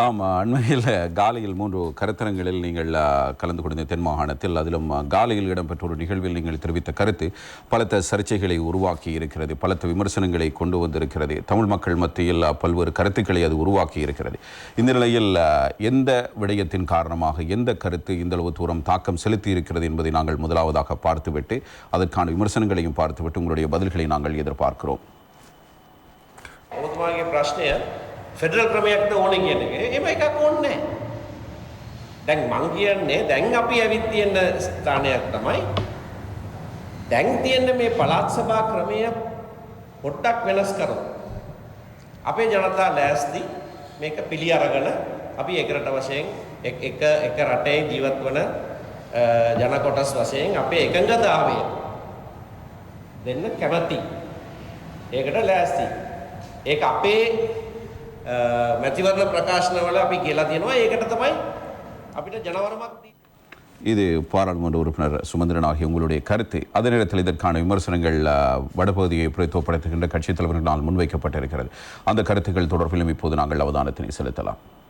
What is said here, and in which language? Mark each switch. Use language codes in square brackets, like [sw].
[ta] ஆமாம், அண்மையில் காலியில் 3 கருத்தரங்களில் நீங்கள் கலந்து கொண்ட தென் மாகாணத்தில், அதிலும் காலியில் இடம்பெற்ற ஒரு நிகழ்வில் நீங்கள் தெரிவித்த கருத்து பலத்த சர்ச்சைகளை உருவாக்கி இருக்கிறது, பலத்த விமர்சனங்களை கொண்டு வந்திருக்கிறது, தமிழ் மக்கள் மத்தியில் பல்வேறு கருத்துக்களை அது உருவாக்கி இருக்கிறது. இந்த நிலையில் எந்த விடயத்தின் காரணமாக எந்த கருத்து இந்த அளவு தூரம் தாக்கம் செலுத்தி இருக்கிறது என்பதை நாங்கள் முதலாவதாக பார்த்துவிட்டு அதற்கான விமர்சனங்களையும் பார்த்துவிட்டு உங்களுடைய பதில்களை நாங்கள் எதிர்பார்க்கிறோம். [si] ඔබතුමාගේ ප්‍රශ්නය ෆෙඩරල් ක්‍රමයක්ද ඕනේ කියන එක. එහෙම එකක් ඕනේ නැහැ. දැන් මං කියන්නේ දැන් අපි ඇවිත් තියෙන ස්ථානයක් තමයි දැන් තියෙන මේ පළාත් සභා ක්‍රමය පොඩ්ඩක් වෙනස් කරමු. අපේ ජනතා ලෑස්ති මේක පිළි අරගෙන අපි එක රට වශයෙන් එක රටේ ජීවත් වන ජන කොටස් වශයෙන් අපේ එකඟතාවය දෙන්න කැමැති. ඒකට ලෑස්ති. ඒක අපේ මැතිවරණ ප්‍රකාශනවල අපි කියලා තියෙනවා. ඒකට තමයි අපිට ජනවරමක් [ta] இது பாராளுமன்ற உறுப்பினர் சுமந்திரன் ஆகிய உங்களுடைய கருத்து. அதே நேரத்தில் இதற்கான விமர்சனங்கள் வடபகுதியை பிரதித்துவப்படுத்துகின்ற கட்சித் தலைவர்களால் முன்வைக்கப்பட்டிருக்கிறது. அந்த கருத்துக்கள் தொடர்பிலும் இப்போது நாங்கள் அவதானத்தினை செலுத்தலாம்.